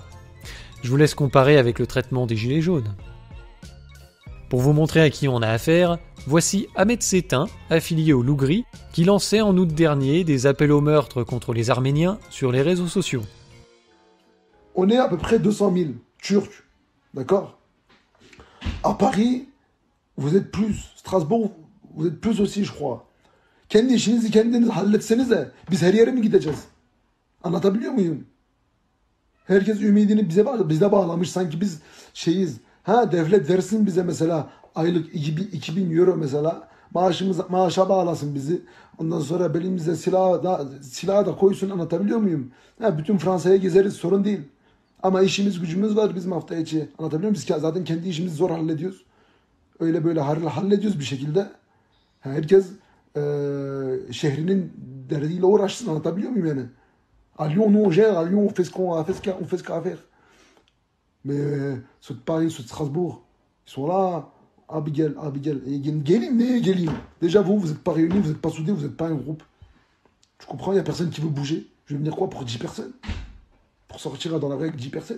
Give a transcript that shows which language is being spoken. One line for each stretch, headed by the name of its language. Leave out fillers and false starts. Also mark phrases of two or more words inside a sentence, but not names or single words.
French: Je vous laisse comparer avec le traitement des gilets jaunes. Pour vous montrer à qui on a affaire, voici Ahmed Setin, affilié au Loup-Gris, qui lançait en août dernier des appels au meurtre contre les Arméniens sur les réseaux sociaux. On est à peu près 200 000 Turcs, d'accord? À Paris, vous êtes plus. Strasbourg, vous êtes plus aussi, je crois.
Turkish: Kendi işinizi kendiniz halletsenize biz her yere mi gideceğiz? Anlatabiliyor muyum? Herkes ümidini bize bağlamış sanki biz şeyiz. Ha devlet versin bize mesela aylık 2000 euro mesela maaşa bağlasın bizi. Ondan sonra belimize silah da koysun, anlatabiliyor muyum? Ha bütün Fransa'ya gezeriz, sorun değil. Ama işimiz gücümüz var bizim hafta içi. Anlatabiliyor muyum? Biz zaten kendi işimizi zor hallediyoruz. Öyle böyle hallediyoruz bir şekilde. Herkes şehrinin derdiyle uğraşsın, anlatabiliyor muyum yani?
French: À Lyon, nous on gère, à Lyon on fait ce qu'on a à faire. Mais ceux de Paris, ceux de Strasbourg, ils sont là.
Turkish: Abigail, gelin.
French: Déjà vous êtes pas réunis, vous êtes pas soudés, vous êtes pas un groupe. Tu comprends, il y a personne qui veut bouger. Je vais venir quoi pour 10 personnes? Pour sortir dans la rue avec 10 personnes?